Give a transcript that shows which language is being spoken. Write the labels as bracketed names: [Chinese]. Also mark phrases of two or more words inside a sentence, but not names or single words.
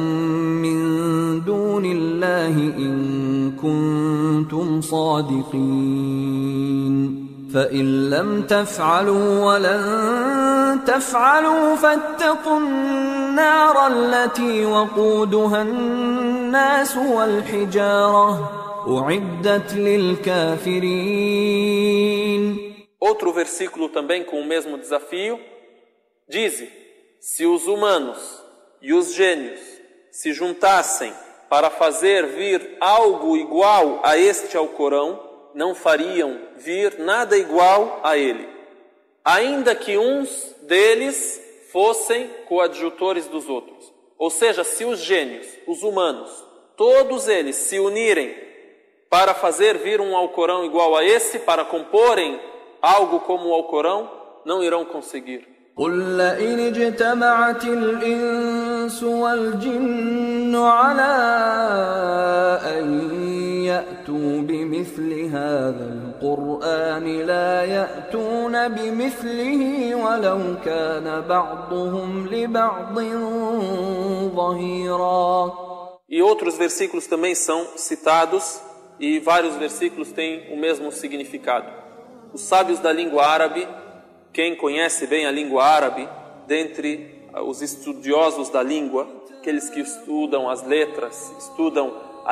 [Arabic] مِّن دُونِ اللَّهِ إِن كُنتُمْ صَادِقِينَ فَإِن لَّمْ تَفْعَلُوا وَلَن تَفْعَلُوا فَاتَّقُوا النَّارَ الَّتِي وَقُودُهَا النَّاسُ وَالْحِجَارَةُ أُعِدَّتْ لِلْكَافِرِينَ. [Portuguese] Outro versículo também com o mesmo desafio, diz: se os humanos e os gênios se juntassem para fazer vir algo igual a este Alcorão, não fariam vir nada igual a ele, ainda que uns deles fossem coadjutores dos outros. Ou seja, se os gênios, os humanos, todos eles se unirem para fazer vir um Alcorão igual a esse, para comporem algo como o Alcorão, não irão conseguir. [Arabic] قُل لَّئِنِ اجْتَمَعَتِ الْإِنسُ وَالْجِنُّ عَلَىٰ أَن يَأْتُوا بِمِثْلِ هَٰذَا الْقُرْآنِ لَا يَأْتُونَ بِمِثْلِهِ وَلَوْ كَانَ بَعْضُهُمْ لِبَعْضٍ ظَهِيرًا. [Portuguese] E outros versículos também são citados, e vários versículos têm o mesmo significado. Os sábios da língua árabe, quem conhece bem a língua árabe, dentre os estudiosos da língua, aqueles que estudam as letras, estudam a